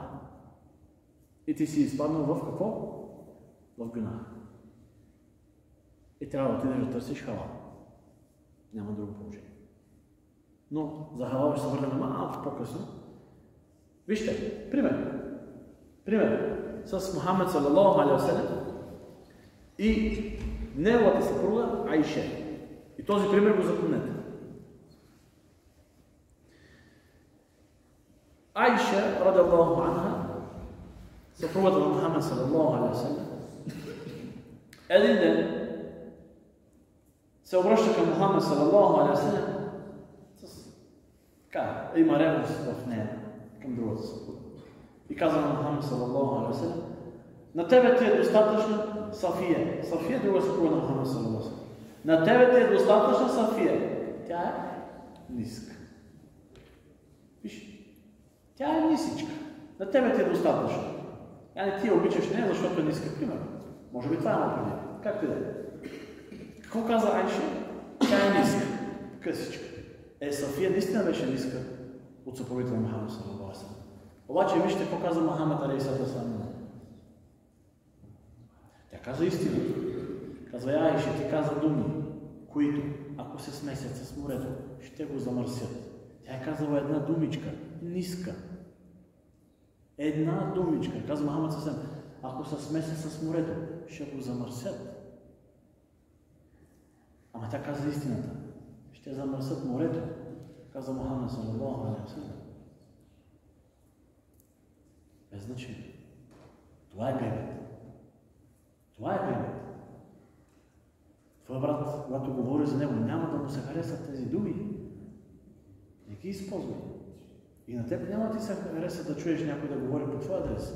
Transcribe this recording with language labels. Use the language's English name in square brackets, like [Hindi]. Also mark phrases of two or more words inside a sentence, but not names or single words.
[Bulgarian] И ти си изпаднал в какво? В гюнах. И трябва да отидеш да търсиш халал. Няма друго положение. Но за халал ще се върнем малко по-късно. Вижте, пример. Пример с Мухаммед [Arabic] صلى الله عليه وسلم [Bulgarian] и неговата съпруга Айше. И този пример го запомнете. Айша, [Arabic] رضي الله عنها, [Bulgarian] съпругата на Мухаммед [Arabic] صلى الله عليه وسلم, [Bulgarian] един ден се обръща към Мухаммед [Arabic] صلى الله عليه وسلم [Bulgarian] с така, има ревност в нея към другата съпруга. И казва на Мухаммед [Arabic] صلى الله عليه وسلم, [Bulgarian] на тебе ти е достатъчна Сафия. Сафия е друга съпруга на Мухаммед [Arabic] صلى الله عليه وسلم. [Bulgarian] На тебе ти е достатъчна Сафия. Тя е ниска. Виж, тя е нисичка. На тебе ти е достатъчно. Яни ти я обичаш не, защото е ниска, примерно. Може би това има преди. Както и да е. Какво каза Айша? Тя е ниска. Късичка. Сафия наистина беше ниска от съпругите на Мухаммед [Arabic] صلى الله عليه وسلم. [Bulgarian] Обаче вижте какво каза Мухаммед [Arabic] عليه وسلم. [Bulgarian] Тя каза истина. Казва, Айша, ти каза думи, които, ако се смесят с морето, ще го замърсят. Тя е казала една думичка, ниска. Една думичка. Казва Мухаммед съвсем, ако се смесят с морето, ще го замърсят. Ама тя каза истината. Ще замърсят морето. Каза Мухаммед [Arabic] صلى الله عليه وسلم. [Bulgarian] Без значение. Това е гайбет. Това е гайбет. Твой брат, когато говори за него, няма да му се харесат тези думи. Не ги използвай. И на теб няма да ти се хареса да чуеш някой да говори по твой адрес.